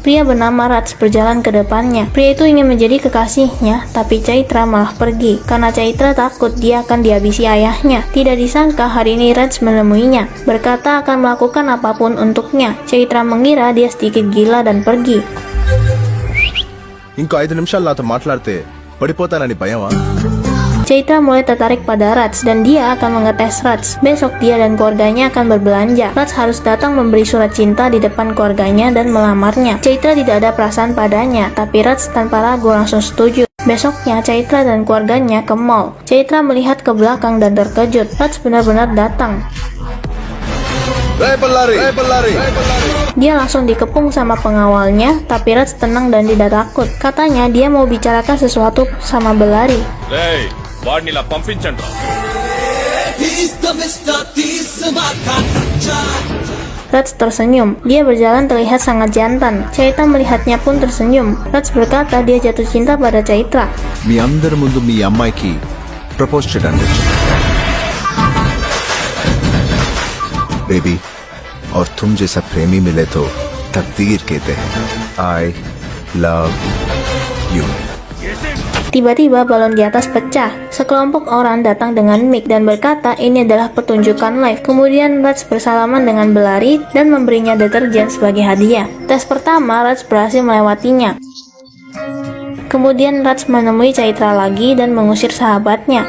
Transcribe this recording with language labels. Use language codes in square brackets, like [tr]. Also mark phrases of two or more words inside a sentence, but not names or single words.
[id] Pria bernama Raj berjalan ke depannya. Pria itu ingin menjadi kekasihnya, tapi Chaitra malah pergi. Karena Chaitra takut dia akan dihabisi ayahnya. Tidak disangka hari ini Raj menemuinya, berkata akan melakukan apapun untuknya. Chaitra mengira dia sedikit gila dan pergi. [te] ఇంకో 5 నిమిషాలు నాతో మాట్లాడితే పడిపోతానని భయమా? [id] Chaitra mulai tertarik pada Raj dan dia akan mengetes Raj. Besok dia dan keluarganya akan berbelanja. Raj harus datang memberi surat cinta di depan keluarganya dan melamarnya. Chaitra tidak ada perasaan padanya, tapi Raj tanpa ragu langsung setuju. Besoknya Chaitra dan keluarganya ke mall. Chaitra melihat ke belakang dan terkejut. Raj benar-benar datang. Dia langsung dikepung sama pengawalnya, tapi Raj tenang dan tidak takut. Katanya dia mau bicarakan sesuatu sama Bellari. [te] వాడినిలా పంపించండి. [id] Raj tersenyum. Dia berjalan terlihat sangat jantan. Chaitra melihatnya pun tersenyum. Raj berkata dia jatuh cinta pada Chaitra. [te] మీ అందరి ముందు మీ అమ్మాయికి ప్రపోజ్ చేయడానికి వచ్చాను. [hi] बेबी और तुम जैसा प्रेमी मिले तो तकदीर कहते हैं. [en] I love you. [id] Tiba-tiba balon di atas pecah. Sekelompok orang datang dengan mic dan berkata ini adalah pertunjukan live. Kemudian Raj bersalaman dengan Bellari dan memberinya deterjen sebagai hadiah. Tes pertama Raj berhasil melewatinya. Kemudian Raj menemui Chaitra lagi dan mengusir sahabatnya.